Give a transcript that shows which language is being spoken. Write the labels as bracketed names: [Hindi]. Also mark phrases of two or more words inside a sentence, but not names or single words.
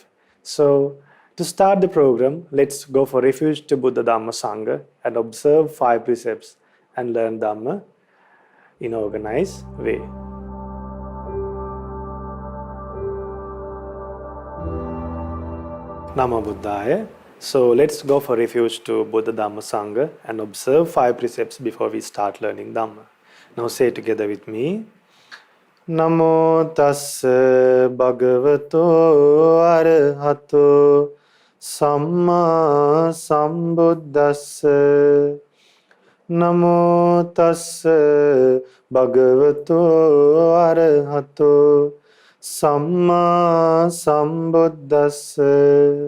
[English] So to start the program, let's go for Refuge to Buddha Dhamma Sangha and observe 5 precepts and learn Dhamma in an organized way. [Pali] Namo Buddhaya. [English] So let's go for Refuge to Buddha Dhamma Sangha and observe 5 precepts before we start learning Dhamma. Now say together with me. [Pali] Namo tassa bhagavato arahato samma sambuddhassa. Namo tassa bhagavato arahato samma sambuddhassa.